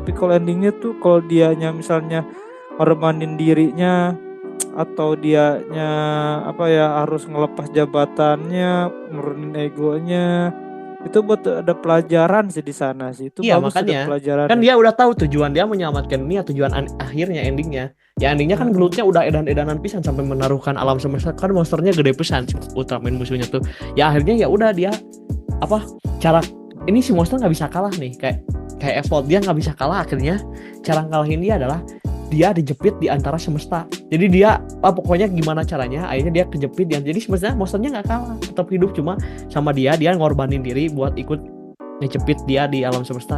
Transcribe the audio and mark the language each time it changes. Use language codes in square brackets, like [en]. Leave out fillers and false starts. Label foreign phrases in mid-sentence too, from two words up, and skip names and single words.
[id] Tapi kalau endingnya tuh kalau dianya misalnya ngorbanin dirinya atau dianya harus ngelepas jabatannya, nurunin egonya, itu buat ada pelajaran sih di sana sih. Itu iya, bagus, makanya ada pelajaran. Kan dia udah tahu tujuan dia menyelamatkan dunia, tujuan akhirnya endingnya. Ya endingnya kan gelutnya udah edan-edanan pisan sampai menaruhkan alam semesta, kan monsternya gede pisan Ultraman musuhnya tuh. Ya akhirnya ya udah dia cara ini si monster nggak bisa kalah nih, kayak Evolve dia nggak bisa kalah. Akhirnya cara ngalahin dia adalah dia dijepit di antara semesta. Jadi dia pokoknya gimana caranya akhirnya dia kejepit dan jadi sebenarnya monsternya nggak kalah, tetap hidup, cuma sama dia ngorbanin diri buat ikut ngejepit dia di alam semesta.